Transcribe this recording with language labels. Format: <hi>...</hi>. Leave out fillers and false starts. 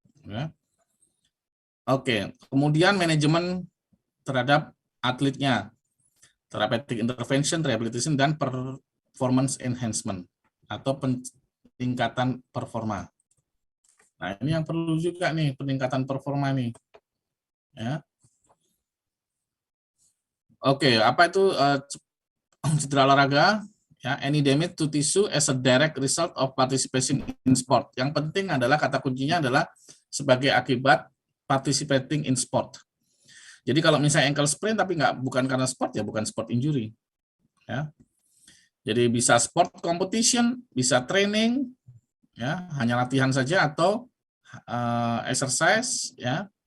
<id>Ya. Oke, kemudian manajemen terhadap atletnya, therapeutic intervention, rehabilitation, dan performance enhancement atau peningkatan performa. Nah, ini yang perlu juga nih, peningkatan performa nih. Ya. Oke, apa itu cedera olahraga?</id> <en>Ya, any damage to tissue as a direct result of participation in sport.</en> <id>Yang penting adalah kata kuncinya adalah sebagai akibat</id> <en>participating in sport.</en> <id>Jadi kalau misalnya ankle sprain tapi bukan karena sport, ya bukan sport injury. Ya. Jadi bisa sport competition, bisa training, ya hanya latihan saja atau exercise, ya.</id>